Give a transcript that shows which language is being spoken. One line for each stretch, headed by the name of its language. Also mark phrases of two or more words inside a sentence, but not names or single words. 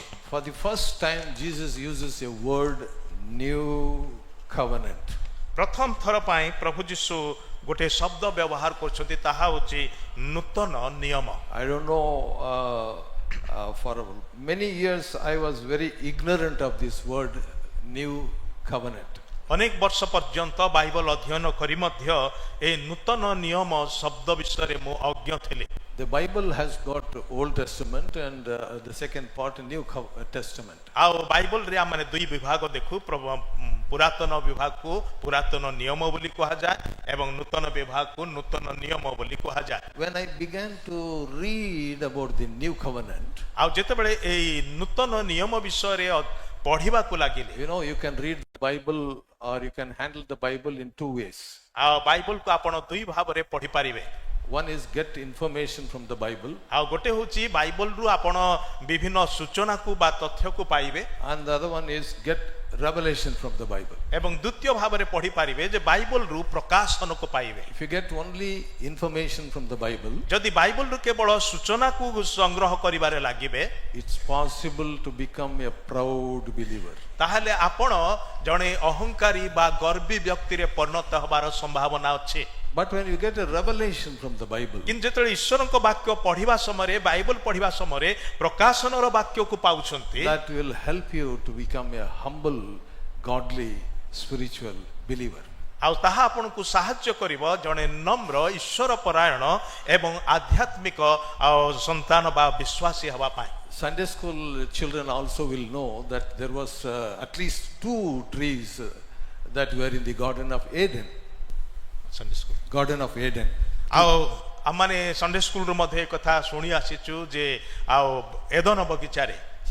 English: For the first time, Jesus uses a word, new covenant.
Odia: ପ୍ରଥମ ଥର ପାଇଁ ପ୍ରଭୁ ଯୀଶୁ ଗୋଟେ ଶବ୍ଦ ବ୍ୟବହାର କରୁଛନ୍ତି, ତାହା ହେଉଛି ନୂତନ ନିୟମ।
English: I don't know, for many years I was very ignorant of this word, new covenant.
Odia: ଅନେକ ବର୍ଷ ପର୍ଯ୍ୟନ୍ତ ବାଇବଲ ଅଧ୍ୟୟନ କରି ମଧ୍ୟ ଏ ନୂତନ ନିୟମ ଶବ୍ଦ ବିଷୟରେ ମୁଁ ଅଜ୍ଞ ଥିଲି।
English: The Bible has got Old Testament and the second part, New Testament.
Odia: ଆଉ ବାଇବଲରେ ଆମେ 2 ବିଭାଗ ଦେଖୁ। ପୁରାତନ ବିଭାଗକୁ ପୁରାତନ ନିୟମ ବୋଲି କୁହାଯାଏ ଏବଂ ନୂତନ ବିଭାଗକୁ ନୂତନ ନିୟମ ବୋଲି କୁହାଯାଏ।
English: When I began to read about the new covenant,
Odia: ଆଉ ଯେତେବେଳେ ଏଇ ନୂତନ ନିୟମ ବିଷୟରେ ପଢିବାକୁ ଲାଗିଲେ,
English: you know, you can read the Bible or you can handle the Bible in 2 ways.
Odia: ଆଉ ବାଇବଲକୁ ଆପଣ 2 ଭାବରେ ପଢି ପାରିବେ।
English: One is get information from the Bible,
Odia: ଆଉ ଗୋଟେ ହେଉଛି ବାଇବଲରୁ ଆପଣ ବିଭିନ୍ନ ସୂଚନାକୁ ବା ତଥ୍ୟକୁ ପାଇବେ,
English: and the other one is get revelation from the Bible.
Odia: ଏବଂ ଦ୍ୱିତୀୟ ଭାବରେ ପଢି ପାରିବେ ଯେ ବାଇବଲରୁ ପ୍ରକାଶନକୁ ପାଇବେ।
English: If you get only information from the Bible,
Odia: ଯଦି ବାଇବଲରୁ କେବଳ ସୂଚନାକୁ ସଂଗ୍ରହ କରିବାରେ ଲାଗିବେ,
English: it's possible to become a proud believer.
Odia: ତାହେଲେ ଆପଣ ଜଣେ ଅହଙ୍କାରୀ ବା ଗର୍ବୀ ବ୍ୟକ୍ତିରେ ପରିଣତ ହେବାର ସମ୍ଭାବନା ଅଛି।
English: But when you get a revelation from the Bible,
Odia: କିନ୍ତୁ ଯେତେବେଳେ ଈଶ୍ୱରଙ୍କ ବାକ୍ୟ ପଢିବା ସମୟରେ, ବାଇବଲ ପଢିବା ସମୟରେ ପ୍ରକାଶନର ବାକ୍ୟକୁ ପାଉଛନ୍ତି,
English: that will help you to become a humble, godly, spiritual believer.
Odia: ଆଉ ତାହା ଆପଣଙ୍କୁ ସାହାଯ୍ୟ କରିବ ଜଣେ ନମ୍ର, ଈଶ୍ୱର ପରାୟଣ ଏବଂ ଆଧ୍ୟାତ୍ମିକ ଆଉ ସନ୍ତାନ ବା ବିଶ୍ୱାସୀ ହେବା ପାଇଁ।
English: Sunday school children also will know that there was at least 2 trees that were in the Garden of Eden. Garden of Eden.
Odia: ଆଉ ଆମମାନେ
English: Sunday schoolରୁ
Odia: ମଧ୍ୟ ଏ କଥା ଶୁଣି ଆସିଛୁ ଯେ ଆଉ ଏଦନ ବଗିଚାରେ